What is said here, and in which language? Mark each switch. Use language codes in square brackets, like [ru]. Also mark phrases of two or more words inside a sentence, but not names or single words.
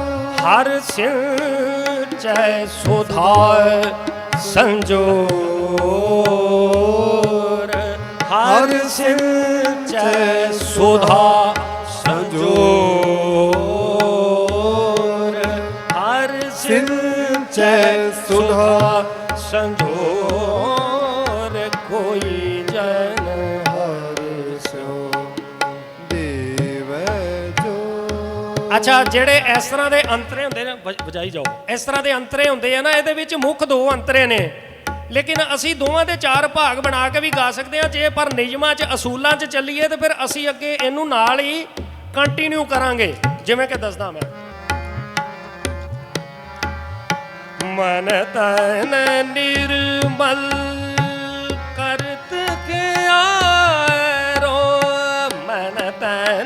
[bra] हर सिंचै सुधा संजोर, हर सिंचै सुधा संजोर, हर सिंचै सुधा संजोर, कोई जन हर स्यो देवै जोर। [pa] ਅੱਛਾ, ਜਿਹੜੇ ਇਸ ਤਰ੍ਹਾਂ ਦੇ ਅੰਤਰੇ ਹੁੰਦੇ ਨੇ, ਵਜਾਈ ਜਾਓ, ਇਸ ਤਰ੍ਹਾਂ ਦੇ ਅੰਤਰੇ ਹੁੰਦੇ ਆ ਨਾ, ਇਹਦੇ ਵਿੱਚ ਮੁੱਖ ਦੋ ਅੰਤਰੇ ਨੇ, ਲੇਕਿਨ ਅਸੀਂ ਦੋਵਾਂ ਦੇ ਚਾਰ ਭਾਗ ਬਣਾ ਕੇ ਵੀ ਗਾ ਸਕਦੇ ਹਾਂ ਜੇ, ਪਰ ਨਿਯਮਾਂ 'ਚ ਅਸੂਲਾਂ 'ਚ ਚੱਲੀਏ ਤੇ ਫਿਰ ਅਸੀਂ ਅੱਗੇ ਇਹਨੂੰ ਨਾਲ ਹੀ ਕੰਟੀਨਿਊ ਕਰਾਂਗੇ। ਜਿਵੇਂ ਕਿ ਦੱਸਦਾ ਮੈਂ [bra] ਮਨ ਤਨ ਨਿਰਮਲ ਕਰਤ ਕਿਆਰੋ ਮਨ ਤਨ